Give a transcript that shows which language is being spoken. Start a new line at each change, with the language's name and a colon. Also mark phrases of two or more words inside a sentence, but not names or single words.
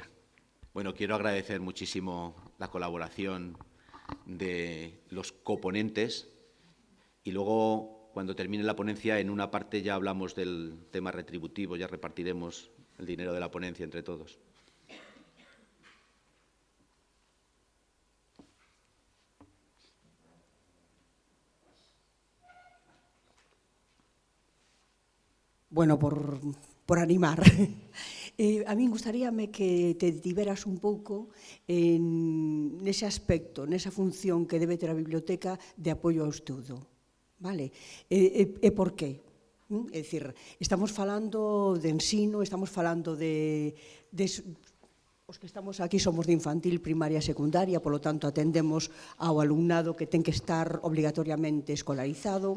Spanish: Bueno, quiero agradecer muchísimo la colaboración de los coponentes y luego, cuando termine la ponencia, en una parte ya hablamos del tema retributivo, ya repartiremos el dinero de la ponencia entre todos. Bueno, por animar.
Galician: A mí gustaríame que te detiveras un pouco nese aspecto, nesa función que debe ter a biblioteca de apoio ao estudo. Vale? E por qué? É dicir, estamos falando de ensino, estamos falando de os que estamos aquí somos de infantil, primaria e secundaria, polo tanto atendemos ao alumnado que ten que estar obligatoriamente escolarizado.